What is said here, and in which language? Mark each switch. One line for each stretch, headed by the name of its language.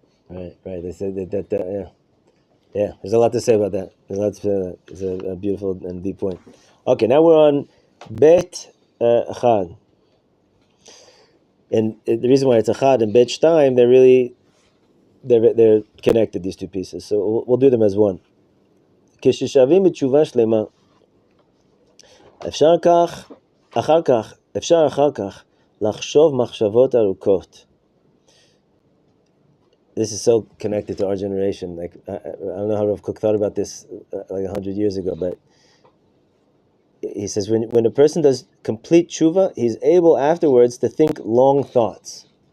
English: They said that. Yeah. There's a lot to say about that. It's a beautiful and deep point. Okay, now we're on Bet Chad. And the reason why it's Achad and Bet Shtayim, they're connected, these two pieces. So we'll do them as one.
Hebrew: כששבים בתשובה שלמה, אפשר אחר כך לחשוב מחשבות ארוכות.
English: This is so connected to our generation. Like I don't know how Rav Kook thought about this like 100 years ago, but he says when a person does complete tshuva, he's able afterwards to think long thoughts.